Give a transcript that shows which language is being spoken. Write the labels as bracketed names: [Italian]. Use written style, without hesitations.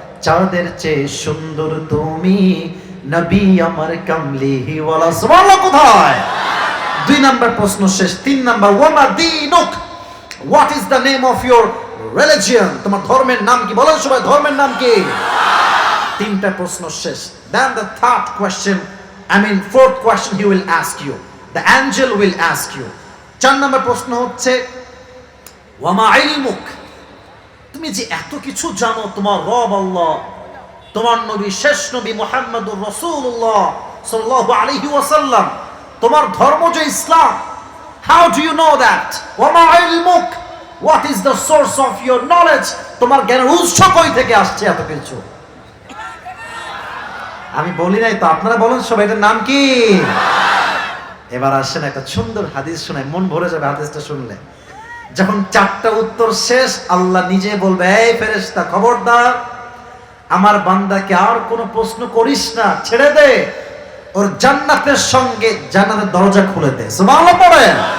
[Bangla] চাঁদের চেয়ে সুন্দর তুমি, নবী আমার কামলিহি ওয়ালা। সুবহানাল্লাহ। কোথায়? 2 নাম্বার প্রশ্ন শেষ। 3 নাম্বার, [English] ওয়ামা দীনুক, what is the name of your religion? [Bangla] তোমার ধর্মের নাম কি? বলেন সবাই ধর্মের নাম কি? 3টা প্রশ্ন শেষ। [English] Then the third question, fourth question he will ask you, the angel will ask you. [Bangla] 4 নম্বর প্রশ্ন হচ্ছে ওয়ামা ইলমুক, তুমি যে এত কিছু জানো, তোমার রব আল্লাহ, তোমার নবী শেষ নবী মুহাম্মদুর রাসূলুল্লাহ সাল্লাল্লাহু আলাইহি ওয়াসাল্লাম, তোমার ধর্ম যে ইসলাম, [English] how do you know that? ওয়ামা ইলমুক, what is the source of your knowledge? [Bangla] তোমার জ্ঞানের উৎস কই থেকে আসছে এত কিছু? আমি বলি নাই তো, আপনারা বলেন সবাই এটার নাম কি? এবার আসেন একটা সুন্দর হাদিস শোনাই, মন ভরে যাবে হাদিসটা শুনলে। যখন 4টা উত্তর শেষ, আল্লাহ নিজে বলবে, এই ফেরেশতা খবরদার, আমার বান্দাকে আর কোনো প্রশ্ন করিস না, ছেড়ে দে, ওর জান্নাতের সঙ্গে জান্নাতের দরজা খুলে দে। সুবহানাল্লাহ পড়েন।